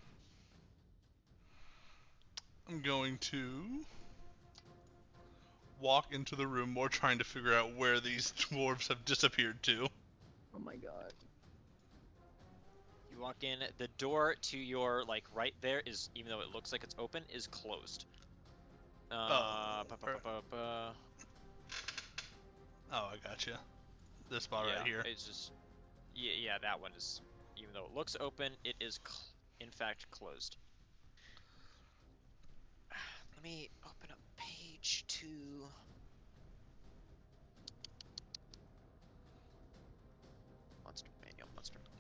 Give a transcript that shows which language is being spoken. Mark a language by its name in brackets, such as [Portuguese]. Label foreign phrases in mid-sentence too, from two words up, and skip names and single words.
[English] I'm going to walk into the room more trying to figure out where these dwarves have disappeared to. Oh my god. You walk in, the door to your, like, right there is, even though it looks like it's open, is closed. Oh, ba, ba, ba, ba, ba. Oh, I gotcha. This spot Yeah, right here. it's just, yeah, that one is, even though it looks open, it is, in fact, closed. Let me open up page 2. Monster manual, monster manual,